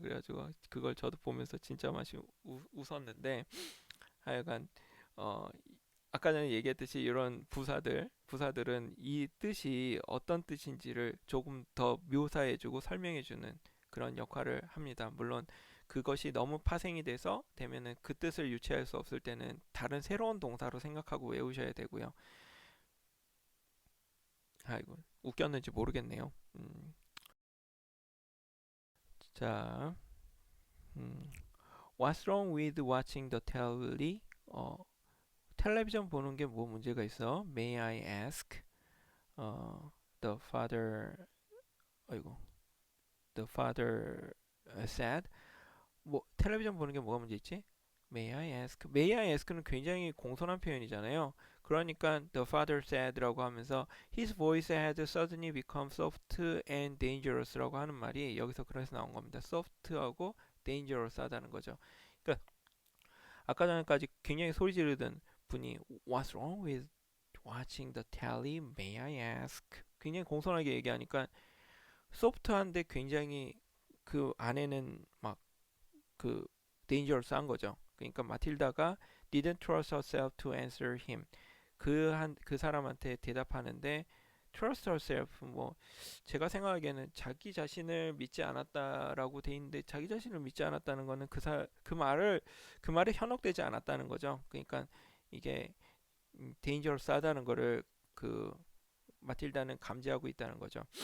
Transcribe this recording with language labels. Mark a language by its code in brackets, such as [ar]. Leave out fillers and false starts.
[ko] 그래가지고 그걸 저도 보면서 진짜 맛이 웃었는데 하여간 어 아까 전에 얘기했듯이 이런 부사들은 이 뜻이 어떤 뜻인지를 조금 더 묘사해주고 설명해주는 그런 역할을 합니다. 물론 그것이 너무 파생이 돼서 되면은 그 뜻을 유추할 수 없을 때는 다른 새로운 동사로 생각하고 외우셔야 되고요. 아이고 웃겼는지 모르겠네요. [en] 자, 음, What's wrong with watching the telly? [ko] 어, 텔레비전 보는 게 뭐 문제가 있어? [en] May I ask? The father, 아이고, the father said. [ko] 뭐 텔레비전 보는 게 뭐가 문제 있지? [en] May I ask? [ko] May I ask는 굉장히 공손한 표현이잖아요. [en] 그러니까 the father said라고 하면서 his voice had suddenly become soft and dangerous라고 [ko] 하는 말이 여기서 그래서 나온 겁니다. soft하고 dangerous 하다는 거죠. 그러니까 아까 전까지 굉장히 소리 지르던 분이 [en] What's wrong with watching the telly? May I ask? [ko] 굉장히 공손하게 얘기하니까 소프트한데 굉장히 그 안에는 막 그 dangerous한 거죠. 그러니까 마틸다가 [en] didn't trust herself to answer him. [ko] 그 사람한테 대답하는데 [en] trust herself [ko] 뭐 제가 생각하기에는 자기 자신을 믿지 않았다라고 돼 있는데 자기 자신을 믿지 않았다는 거는 그 말에 현혹되지 않았다는 거죠. 그러니까 이게 dangerous하다는 거를 그 마틸다는 감지하고 있다는 거죠.